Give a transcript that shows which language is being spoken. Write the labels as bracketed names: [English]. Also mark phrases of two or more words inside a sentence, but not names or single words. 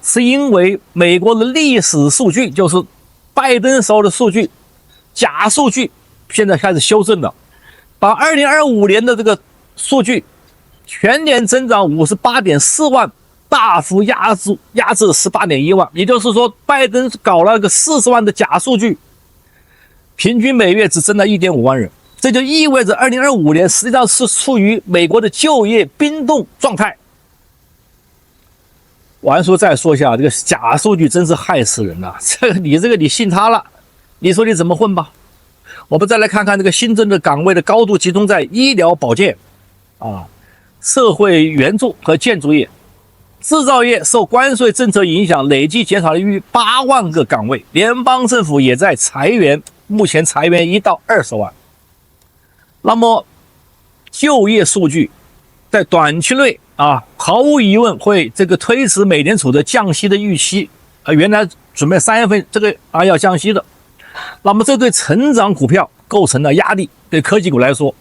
[Chinese] 是因為美國的歷史數據，就是拜登時候的數據，假數據現在開始修正了，把2025年的這個數據全年增長 58.4 萬大幅壓制 18.1 萬，也就是說拜登搞了個40萬的假數據，平均每月只增了 1.5 萬人，這就意味着2025年實際上是處於美國的就業冰凍狀態。王叔再說一下，這個假數據真是害死人了，你信他了，你說你怎麼混吧？我們再来看看這個新增的崗位的高度集中在醫療保健啊、社會援助和建築業。製造業受關稅政策影響，累計減少了逾8萬個崗位，聯邦政府也在裁員，目前裁員1到20萬。那麼就業數據在短期內啊，毫無疑問會這個推遲美聯儲的降息的預期原來準備3月份這個要降息的，那麼這對成長股票構成了壓力，對科技股來說。